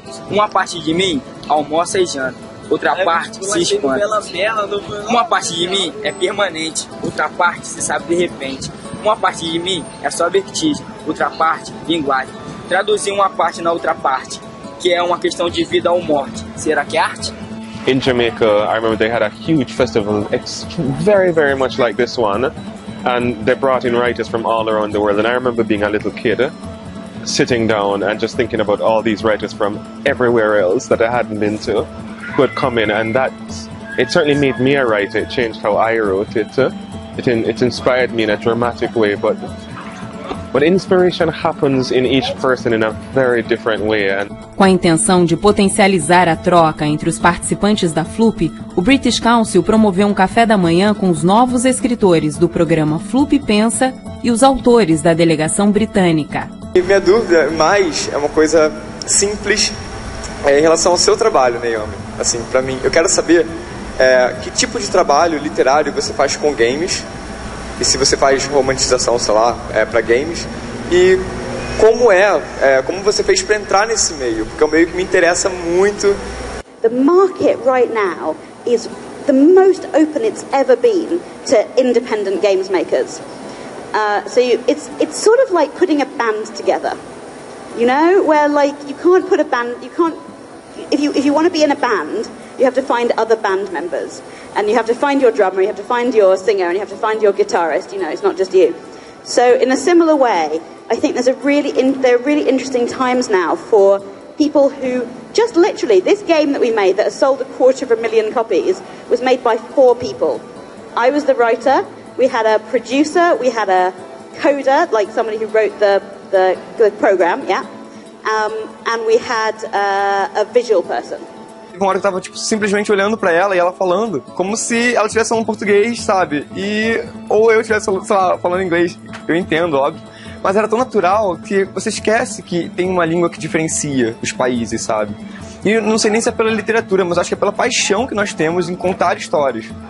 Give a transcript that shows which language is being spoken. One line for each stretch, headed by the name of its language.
Portuguese: Uma parte de mim almoça e janta, outra parte se expande. Uma parte de mim é permanente, outra parte se sabe de repente. Uma parte de mim é só vertigem, outra parte linguagem. Traduzir uma parte na outra parte, que é uma questão de vida ou morte. Será que é arte?
English: In Jamaica, I remember they had a huge festival, very, very much like this one. And they brought in writers from all around the world. And I remember being a little kid, sitting down and just thinking about all these writers from everywhere else that I hadn't been to, who had come in. And it certainly made me a writer. It changed how I wrote it. It inspired me in a dramatic way. But inspiration happens in each person in a very different way.
Portuguese: Com a intenção de potencializar a troca entre os participantes da FLUP, o British Council promoveu um café da manhã com os novos escritores do programa FLUP Pensa e os autores da delegação britânica. E minha dúvida mais é uma coisa simples em relação ao seu trabalho, Naomi. Assim, para mim, eu quero saber que tipo de trabalho literário você faz com games, e se você faz romantização, sei lá, para games, e como você fez para entrar nesse meio, porque é um meio que me interessa muito.
English: The market right now is the most open it's ever been to independent games makers. It's sort of like putting a band together, you know, where like you can't put a band, if you want to be in a band, you have to find other band members, and you have to find your drummer, you have to find your singer, and you have to find your guitarist. You know, it's not just you. So in a similar way, I think there are really interesting times now for people who just literally, this game that we made that has sold 250,000 copies was made by 4 people. I was the writer, we had a producer, we had a coder, like somebody who wrote the program, yeah, and we had a visual person.
Portuguese: Uma hora eu tava, simplesmente olhando pra ela e ela falando como se ela estivesse falando português, sabe? Ou eu estivesse, sei lá, falando inglês. Eu entendo, óbvio. Mas era tão natural que você esquece que tem uma língua que diferencia os países, sabe? E não sei nem se é pela literatura, mas acho que é pela paixão que nós temos em contar histórias.